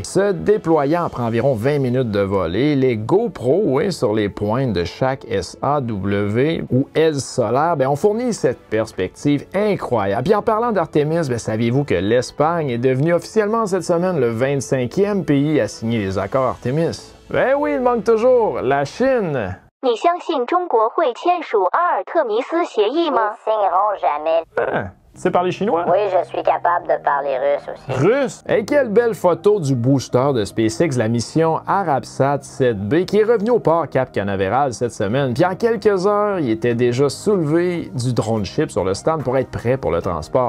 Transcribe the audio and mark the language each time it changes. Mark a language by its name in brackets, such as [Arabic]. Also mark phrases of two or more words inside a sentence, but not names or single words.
[French] Se déployant après environ 20 minutes de vol. Et les GoPro sur les pointes de chaque SAW ou aile solaire ont fourni cette perspective incroyable. Puis en parlant d'Artemis, saviez-vous que l'Espagne est devenue officiellement cette semaine le 25e pays à signer les accords Artemis? Ben oui, il manque toujours la Chine. [Chinese] Ni 相信中国会签署阿尔特弥斯协议吗？信jamais. [French] Tu sais parler chinois? Oui, je suis capable de parler russe aussi. Russe? Et quelle belle photo du booster de SpaceX, la mission Arabsat 7B, qui est revenu au port Cap Canaveral cette semaine. Puis en quelques heures, il était déjà soulevé du drone ship sur le stand pour être prêt pour le transport.